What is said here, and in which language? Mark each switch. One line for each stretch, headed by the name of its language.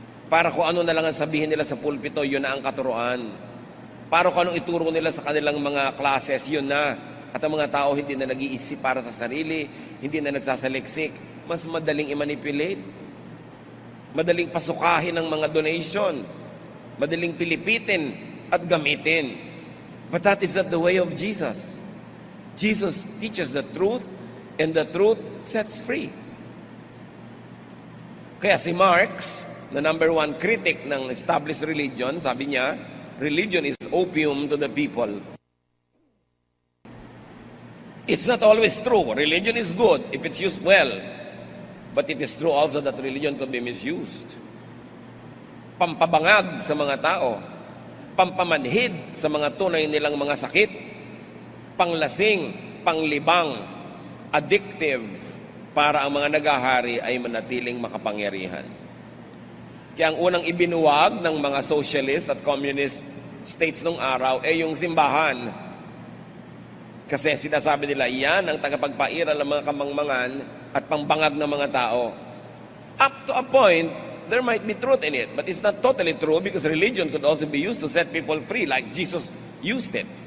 Filipino: Para kung ano na lang ang sabihin nila sa pulpito, yun na ang katuruan. Para kung anong ituro nila sa kanilang mga classes, yun na. At ang mga tao hindi na nag-iisip para sa sarili, hindi na nagsasaliksik. Mas madaling i-manipulate. Madaling pasukahin ng mga donation. Madaling pilipitin at gamitin.
English: But that is not the way of Jesus. Jesus teaches the truth, and the truth sets free.
Filipino: Kaya si Marx, na number one critic ng established religion, sabi niya,
English: religion is opium to the people. It's not always true. Religion is good if it's used well. But it is true also that religion could be misused.
Filipino: Pampabangag sa mga tao. Pampamanhid sa mga tunay nilang mga sakit. Panglasing, panglibang, addictive para ang mga nagahari ay manatiling makapangyarihan. Kaya ang unang ibinuwag ng mga socialist at communist states nung araw ay yung simbahan. Kasi sinasabi nila, yan ang tagapagpairal ng mga kamangmangan at pangbangag ng mga tao.
English: Up to a point, there might be truth in it, but it's not totally true because religion could also be used to set people free like Jesus used it.